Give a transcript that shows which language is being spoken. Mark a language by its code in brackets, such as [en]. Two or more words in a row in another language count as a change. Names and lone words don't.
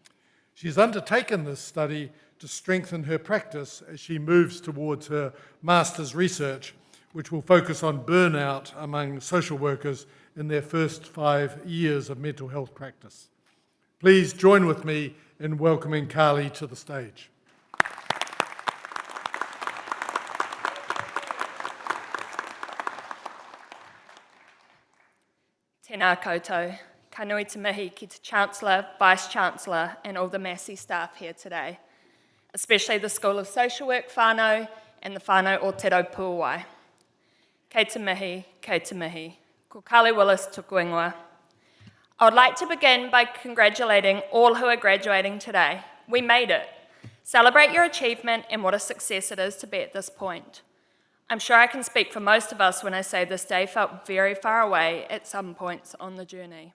[en] She's undertaken this study to strengthen her practice as she moves towards her master's research, which will focus on burnout among social workers in their first 5 years of mental health practice. Please join with me in welcoming Carly to the stage. [mi] Tēnā koutou, ka nui te mihi ki te [en] Chancellor, Vice-Chancellor and all the Massey staff here today, especially the School of Social Work whānau and the [mi] whānau o Te Raupuawai. Kei te mihi, ko Carly Willis tuku ingoa. [en] I would like to begin by congratulating all who are graduating today. We made it. Celebrate your achievement and what a success it is to be at this point. I'm sure I can speak for most of us when I say this day felt very far away at some points on the journey.